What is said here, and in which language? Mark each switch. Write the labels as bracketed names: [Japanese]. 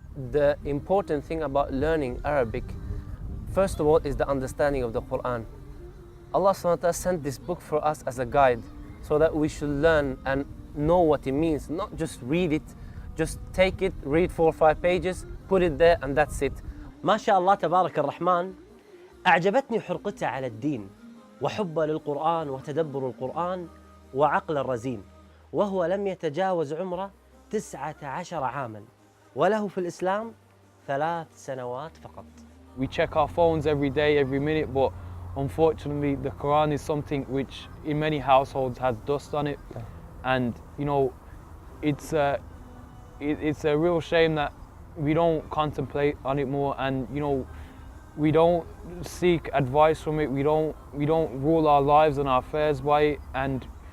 [English] The important thing about learning Arabic, first of all, is the understanding of the Quran. Allah subhanahu wa ta'ala sent this book for us as a guide, so that we should learn and know what it means, not just read it, just take it, read 4 or 5 pages, put it there, and that's it. [Arabic] ما شاء الله تبارك الرحمن. أعجبتني حرقته على الدين وحبه للقرآن وتدبر القرآن وعقل الرزين، وهو لم يتجاوز عمره 19 عاما، وله في الإسلام 3 سنوات فقط. [English] We check our phones every day, every minute, but unfortunately the Quran is something which in many households has dust on it. And you know, it's a real shame that we don't contemplate on it more, and you know, we don't seek advice from it. We don't rule our lives and our affairs by it, and